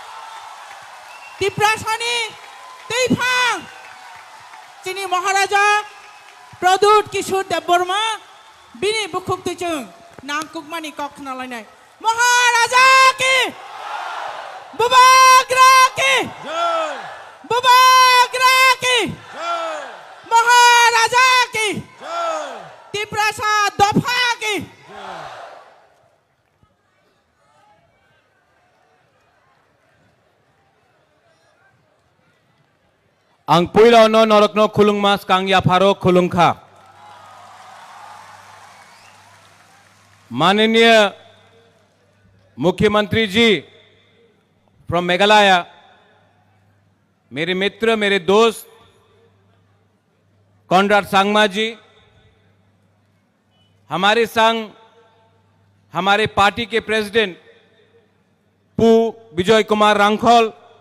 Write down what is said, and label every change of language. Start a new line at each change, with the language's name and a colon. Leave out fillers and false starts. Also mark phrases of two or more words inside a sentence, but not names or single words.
Kok Borok: Tiprasani Teipang Chini Maharaja Pradut Kishore Deborma Bini Bukhuk Tuchung Nangkuk Mani Kok Nalanai Maharaja ki Bubagra ki Bubagra ki Maharaja ki Tiprasa Dopha ki Ang puila no norokno khulung mas kang ya pharo khulung kha
Hindi: माननीय मुख्यमंत्री जी फ्रॉम मेघालय, मेरे मित्र, मेरे दोस्त कॉनराड सांगमा जी, हमारे संग हमारे पार्टी के प्रेसिडेंट पू विजय कुमार रांखोल,